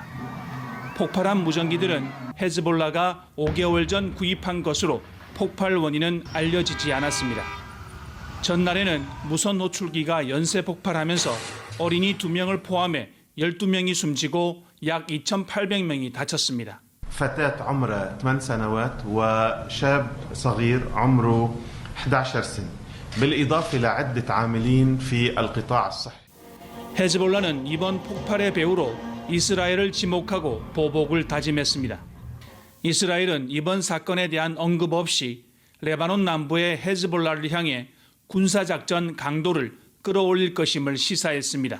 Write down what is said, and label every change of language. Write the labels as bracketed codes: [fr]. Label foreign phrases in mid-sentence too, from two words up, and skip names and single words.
[ko] 폭발한 무전기들은 헤즈볼라가 5개월 전 구입한 것으로 폭발 원인은 알려지지 않았습니다. 전날에는 무선 노출기가 연쇄 폭발하면서 어린이 2명을 포함해 12명이 숨지고 약 2,800명이 다쳤습니다. [ar] فتاة عمرها 8 سنوات وشاب صغير عمره 11 سنة. بالإضافة لعدة عاملين في القطاع الصحي. [ko] 헤즈볼라는 이번 폭발의 배후로 이스라엘을 지목하고 보복을 다짐했습니다. 이스라엘은 이번 사건에 대한 언급 없이 레바논 남부의 헤즈볼라를 향해 군사작전 강도를 끌어올릴 것임을 시사했습니다.